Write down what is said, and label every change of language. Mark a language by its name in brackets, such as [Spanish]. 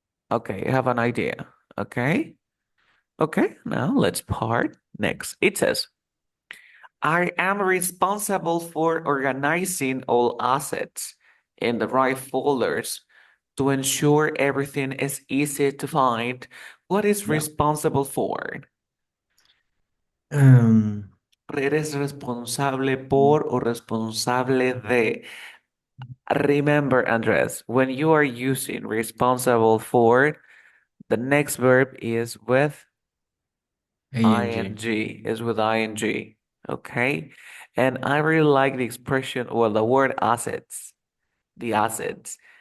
[English] Okay, you have an idea. Okay. Okay, now let's part next. It says, I am responsible for organizing all assets in the right folders to ensure everything is easy to find. What is Yeah. responsible for? Um, [Spanish] ¿Eres responsable por o responsable de? [English] Remember, Andres, when you are using responsible for, the next verb is with ANG. ing, is with ing. Okay? And I really like the expression, well, the word assets. The assets.